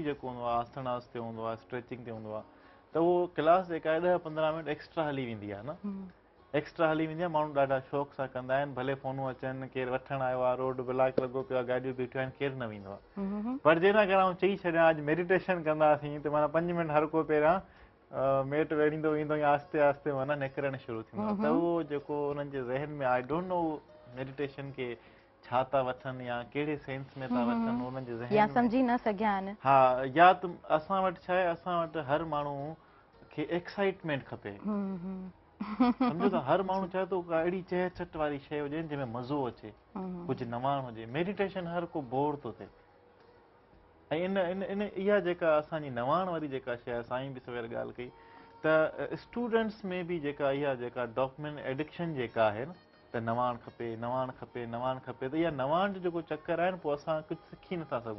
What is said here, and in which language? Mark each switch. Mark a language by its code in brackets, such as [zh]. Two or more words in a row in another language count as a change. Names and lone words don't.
[sd] जेको हूंदो आहे आसनास ते हूंदो आहे स्ट्रेचिंग ते हूंदो आहे त उहो क्लास जेका आहे 10-15 मिंट एक्स्ट्रा हली वेंदी आहे न एक्स्ट्रा हली वेंदी आहे माण्हू ॾाढा शौक़ सां कंदा आहिनि भले फ़ोनूं अचनि केरु वठणु आयो आहे [en] road block [sd] लॻो पियो आहे गाॾियूं बीठियूं आहिनि केरु न वेंदो आहे पर जे न करां चई छॾियां अॼु मेडिटेशन कंदासीं त माना 5 मिंट हर को पहिरियां मेट वेड़ींदो ईंदो या आस्ते आस्ते माना निकिरणु शुरू थींदो आहे त उहो जेको उन्हनि जे ज़हन में [en] I don't know [sd] मेडिटेशन खे छा था वठनि या कहिड़े सेंस में था वठनि उन्हनि जे ज़हन या में सम्झी न सघिया आहिनि हा या त असां वटि छा आहे असां वटि हर माण्हू खे एक्साइटमेंट खपे सम्झो था हर माण्हू चाहे थो का अहिड़ी चहचट वारी शइ हुजे जंहिंमें मज़ो अचे कुझु नवाण हुजे मेडिटेशन हर को बोर थो थिए ऐं इन इन इन इहा जेका असांजी नवाण वारी जेका शइ आहे साईं बि सवेर ॻाल्हि कई त स्टूडेंट्स में बि जेका इहा जेका [en] document addiction [sd] जेका आहे न त नवाण खपे नवाण खपे नवाण खपे त इहा नवाण जो जेको चक्कर आहे न पोइ असां कुझु सिखी नथा सघूं